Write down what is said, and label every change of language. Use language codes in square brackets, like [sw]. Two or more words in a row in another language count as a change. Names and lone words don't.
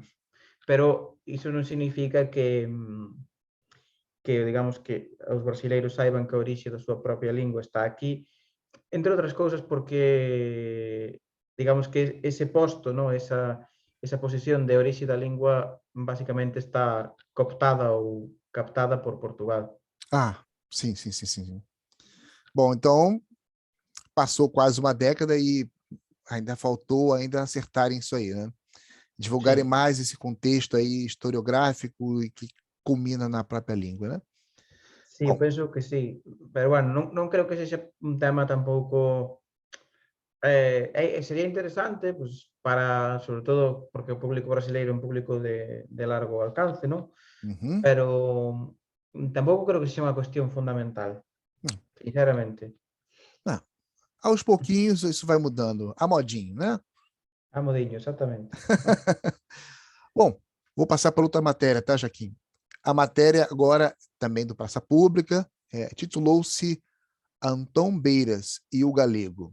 [gl] Pero iso non significa que digamos que os brasileiros saiban que a orixe da súa propia lingua está aquí, entre outras cousas porque digamos que ese posto, no, esa posición de orixe da lingua basicamente está cooptada ou captada por Portugal. [pt] Ah, sim, sim, sim, sim, sim. Bom, então passou quase uma década e ainda faltou ainda acertarem isso aí, né? Divulgarem Sim, mais esse contexto aí historiográfico e que culmina na própria língua, né? [gl] sí, eu [pt] Bom, [gl] penso que sí, pero bueno, non creo que sexa un tema tampouco sería interesante, pues, para, sobre todo, porque o público brasileiro é un público de largo alcance, non? uhum. Pero tampouco creo que sexa unha cuestión fundamental, sinceramente. [pt] Ah, aos pouquinhos isso vai mudando, a modinho, né? [gl] A modiño, exactamente. [pt] Bom, vou passar para outra matéria, tá, Jaquim? A matéria agora, também do Praça Pública, titulou-se Antão Beiras e o Galego.